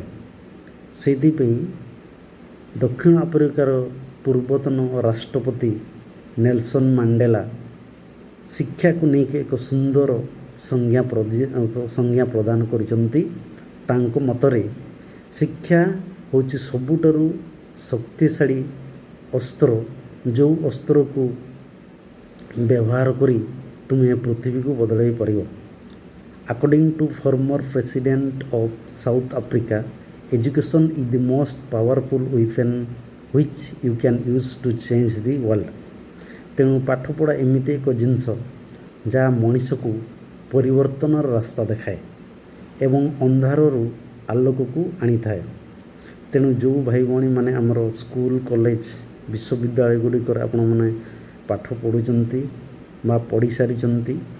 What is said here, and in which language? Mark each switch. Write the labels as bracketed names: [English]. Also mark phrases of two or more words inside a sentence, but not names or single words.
[Odia] ସେଇଥିପାଇଁ ଦକ୍ଷିଣ ଆଫ୍ରିକାର ପୂର୍ବତନ ରାଷ୍ଟ୍ରପତି ନେଲସନ ମାଣ୍ଡେଲା ଶିକ୍ଷାକୁ ନେଇକି ଏକ ସୁନ୍ଦର ସଂଜ୍ଞା ପ୍ରଦାନ କରିଛନ୍ତି। ତାଙ୍କ ମତରେ ଶିକ୍ଷା ହେଉଛି ସବୁଠାରୁ ଶକ୍ତିଶାଳୀ ଅସ୍ତ୍ର, ଯେଉଁ ଅସ୍ତ୍ରକୁ ବ୍ୟବହାର କରି ତୁମେ ପୃଥିବୀକୁ ବଦଳାଇ ପାରିବ। [English] According to former president of South Africa, education is the most powerful weapon which you can use to change the world. [Odia] ତେଣୁ ପାଠପଢ଼ା ଏମିତି ଏକ ଜିନିଷ ଯାହା ମଣିଷକୁ ପରିବର୍ତ୍ତନର ରାସ୍ତା ଦେଖାଏ ଏବଂ ଅନ୍ଧାରରୁ ଆଲୋକକୁ ଆଣିଥାଏ। ତେଣୁ ଯେଉଁ ଭାଇ ଭଉଣୀମାନେ ଆମର ସ୍କୁଲ କଲେଜ ବିଶ୍ୱବିଦ୍ୟାଳୟ ଗୁଡ଼ିକରେ ଆପଣମାନେ ପାଠ ପଢ଼ୁଛନ୍ତି ବା ପଢ଼ି ସାରିଛନ୍ତି,